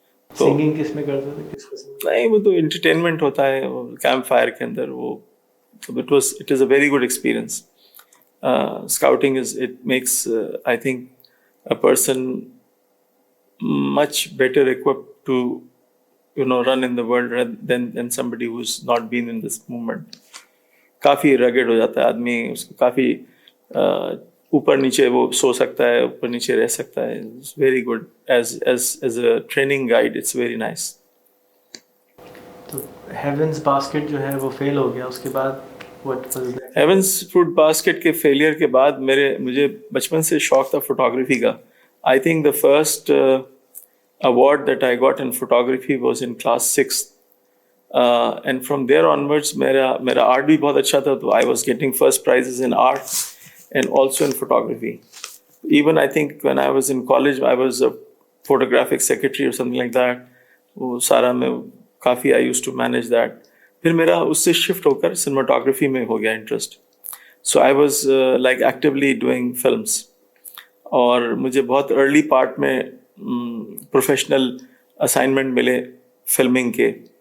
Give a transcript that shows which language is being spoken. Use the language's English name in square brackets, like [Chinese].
[Urdu] Singing کس میں کرتے تھے؟ کس قسم؟ نہیں, وہ تو انٹرٹینمنٹ ہوتا ہے کیمپ فائر کے اندر. [English] وہ it is a very good experience. Scouting it makes I think a person much better equipped to run in the world than somebody who's not been in this movement. [Urdu] کافی رگڈ ہو جاتا ہے آدمی, اس کو کافی اوپر نیچے وہ سو سکتا ہے, اوپر نیچے رہ سکتا ہے. [English] It's very good as a training guide. It's very nice. [Urdu] تو ہیونس باسکٹ جو ہے وہ فیل ہو گیا, اس کے بعد ہیونس فروٹ باسکٹ کے فیلئر کے بعد مجھے بچپن سے شوق تھا فوٹوگرافی کا. [English] I think the first award that I got in photography was in class 6th. And from there onwards, [Urdu] mera art bhi bahut acha tha, [English] so I was getting first prizes in art and also in photography. Even I think when I was in college, I was a photographic secretary or something like that. [Urdu] وہ سارا میں کافی [English] I used to manage that. [Urdu] پھر میرا اس سے shift ہو کر cinematography میں ہو گیا interest. [English] So I was like actively doing films. [Urdu] اور مجھے بہت ارلی پارٹ میں پروفیشنل اسائنمنٹ ملے فلمنگ کے.